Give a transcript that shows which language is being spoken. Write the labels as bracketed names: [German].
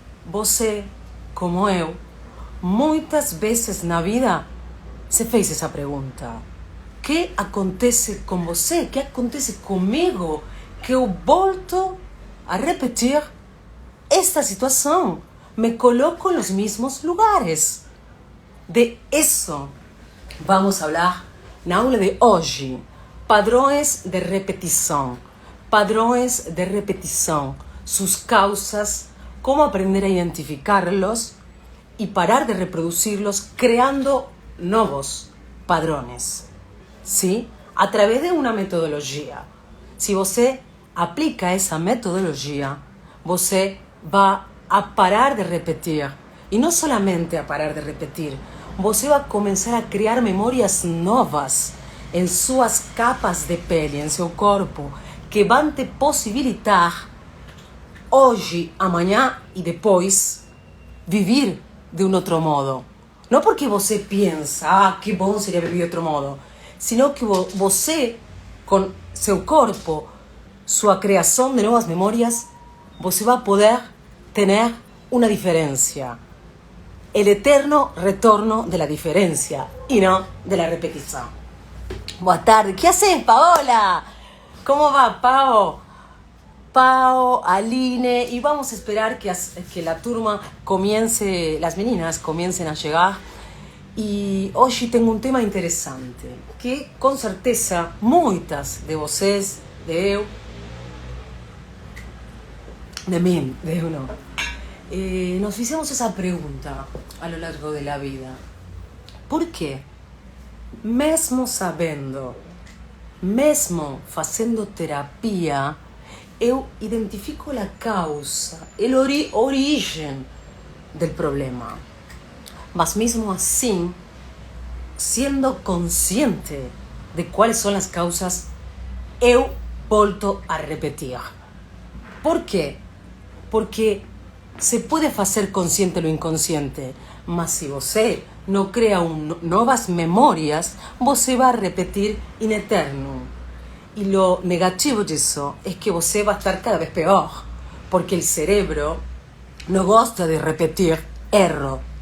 [Portuguese] Você, como eu, muitas vezes na vida se fez essa pergunta. Que acontece com você? Que acontece comigo? Que eu volto a repetir esta situação. [Spanish] Me coloco en los mismos lugares. De eso vamos a hablar [Portuguese] na aula de hoje. Padrões de repetição. Padrões de repetição. [Spanish] Sus causas, cómo aprender a identificarlos y parar de reproducirlos creando nuevos padrões. ¿Sí? A través de una metodología. Si você aplica esa metodología, você va a parar de repetir. Y no solamente a parar de repetir, você va a comenzar a crear memorias novas en suas capas de pele, en seu corpo, que van te possibilitar [Portuguese] hoje, amanhã e depois [Spanish] vivir de um outro modo. [Portuguese] Não porque você pensa, que bom seria viver de outro modo, [Spanish] sino que [Portuguese] você, com seu corpo, sua criação de novas memórias, você vai poder ter uma diferença. [Spanish] El eterno retorno de la diferencia y no de la repetición. Buenas tardes. ¿Qué haces, Paola? ¿Cómo va, Pao? Pao, Aline, y vamos a esperar que la turma comience, las meninas comiencen a llegar. Y hoy tengo un tema interesante, que con certeza [Portuguese] muitas de vocês, de eu, de mim, de eu não, [Spanish] nos hicimos esa pregunta a lo largo de la vida. [Portuguese] ¿Por qué? Mesmo sabendo, mesmo fazendo terapia, eu identifico [Spanish] la causa, el origen del problema. [Portuguese] Mas mesmo assim, [Spanish] siendo consciente de cuáles son las causas, [Portuguese] eu volto a repetir. [Spanish] ¿Por qué? Porque se puede hacer consciente lo inconsciente, mas si você no crea novas memorias, você va a repetir in eterno. Y lo negativo de eso es que você va a estar cada vez peor, porque el cerebro no gusta de repetir error.